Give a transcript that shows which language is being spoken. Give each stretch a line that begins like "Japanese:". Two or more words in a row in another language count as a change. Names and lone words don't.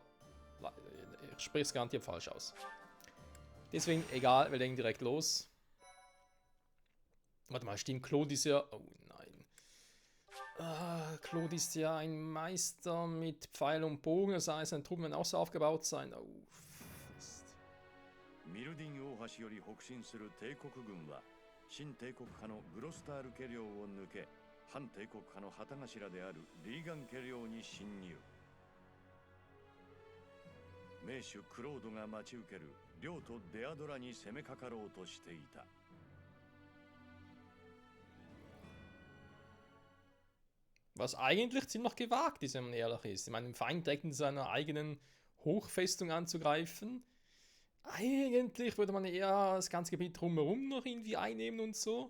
German: Ich spreche es garantiert falsch aus. Deswegen, egal, wir legen direkt los. Warte mal, stimmt, Claude ist ja... Oh nein. Claude ist ja ein Meister mit Pfeil und Bogen, das heißt, seine Truppen werden auch so aufgebaut sein. Oh, Mist.
Japanese: ミルディン大橋より北進する帝国軍は新帝国派のグロスタール家領を抜け、反帝国派の旗頭であるリーガン家領に侵入。名手クロードが待ち受ける領とデアドラに攻めかかろうとしていた。
German: Was eigentlich ziemlich gewagt ist, wenn man ehrlich ist. Ich meine, den Feind direkt in seiner eigenen Hochfestung anzugreifen. Eigentlich würde man eher das ganze Gebiet drumherum noch irgendwie einnehmen und so.